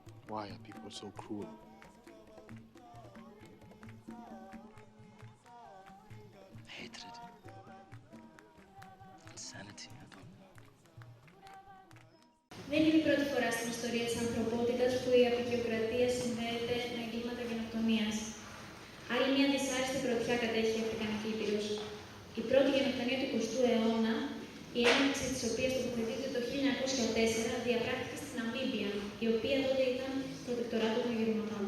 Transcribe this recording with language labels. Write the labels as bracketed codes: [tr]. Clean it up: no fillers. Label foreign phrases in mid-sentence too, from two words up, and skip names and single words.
[en] Why are people so cruel? Hatred. Insanity. I don't know. [el] Δεν είναι η πρώτη φορά στην ιστορία της ανθρωπότητας που η αποικιοκρατία συνδέεται με εγκλήματα γενοκτονίας. Άλλη μια δυσάρεστη πρωτιά κατέχει η Αφρικανική Ήπειρος. Η πρώτη γενοκτονία του 20ου αιώνα, η έναρξη της οποίας τοποθετείται το 1904, διαπράχθηκε στην Ναμίμπια, η οποία τότε ήταν προτεκτοράτο των Γερμανών.